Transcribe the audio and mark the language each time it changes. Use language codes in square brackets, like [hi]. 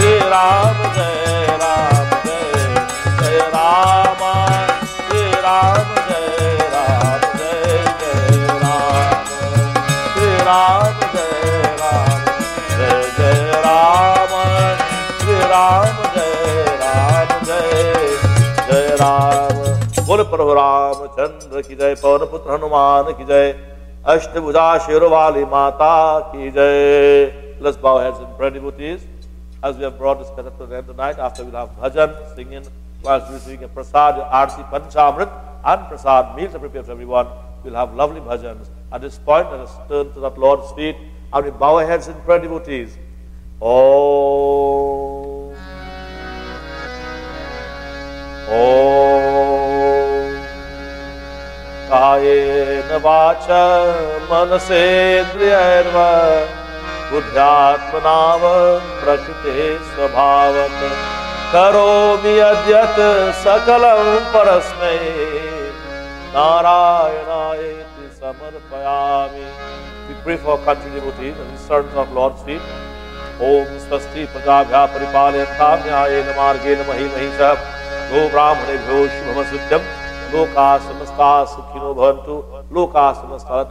[hi] Ram, Jai Ram, Jai Jai Rama, Jai Ram, Jai Ram, Jai Jai Ram, Jai Ram, Jai Ram, Jai Jai Rama, Jai Ram, Jai Ram, Jai Jai Ram. बोल प्रभु राम चंद्र की जय, पवन पुत्र हनुमान की जय, अष्टभुजा शेर वाली माता की जय. [en] Let's bow heads in prayer, devotees, as we have brought this Katha to the end tonight. After we'll have bhajan, singing, whilst receiving a prasad, arti, panchamrit, and prasad meals are prepared for everyone. We'll have lovely bhajans. At this point, let us turn to that Lord's feet and we bow our heads in prayer, devotees. [sa] Om. Om. Kayena vacha manasendriyarva बुद्ध्यात्मनाव प्रकृते स्वभावत करोमि यद्यत सकलं परस्मै नारायणायेति समर्पयामि. [en] We pray for our country devotees and his servants of Lord's feet. [sa] Om swasti prajabhya paripalyantam न्यायेन मार्गेण मही महिषः गो ब्राह्मणेभ्यो शुभमस्तुभ्यं लोकाः समस्ताः सुखिनो भवन्तु लोकाः समस्ताः.